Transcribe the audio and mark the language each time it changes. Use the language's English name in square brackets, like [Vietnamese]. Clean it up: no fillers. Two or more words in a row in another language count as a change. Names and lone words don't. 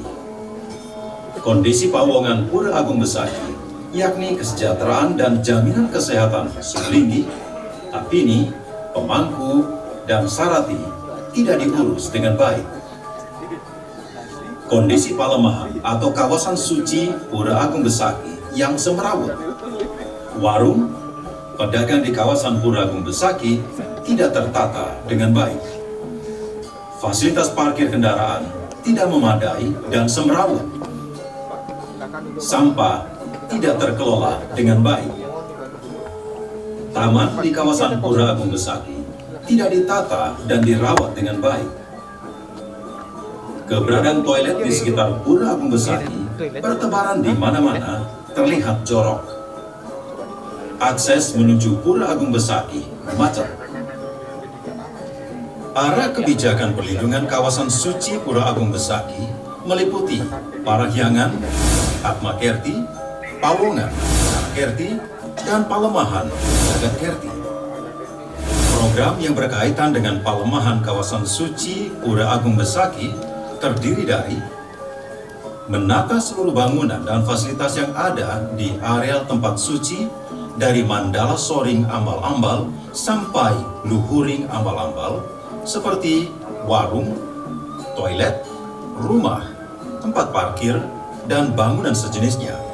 [Indonesian] Kondisi pawongan Pura Agung Besaki, yakni kesejahteraan dan jaminan kesehatan Sublinggi, Tapini, Pemangku, dan Sarati tidak diurus dengan baik. Kondisi palemahan atau kawasan suci Pura Agung Besaki yang semrawut. Warung, pedagang di kawasan Pura Agung Besaki tidak tertata dengan baik. Fasilitas parkir kendaraan tidak memadai dan semrawut. Sampah tidak terkelola dengan baik. Taman di kawasan Pura Agung Besaki tidak ditata dan dirawat dengan baik. Keberadaan toilet di sekitar Pura Agung Besaki bertebaran di mana-mana terlihat jorok. akses menuju Pura Agung Besaki macet. Arah kebijakan perlindungan kawasan suci Pura Agung Besaki meliputi Parahyangan, Atmakerti, Pawongan, Kerti, dan Palemahan, Jagat Kerti. Program yang berkaitan dengan palemahan kawasan suci Pura Agung Besaki terdiri dari menata seluruh bangunan dan fasilitas yang ada di areal tempat suci dari Mandala Soring Ambal-Ambal sampai Luhuring Ambal-Ambal seperti warung, toilet, rumah, tempat parkir, dan bangunan sejenisnya.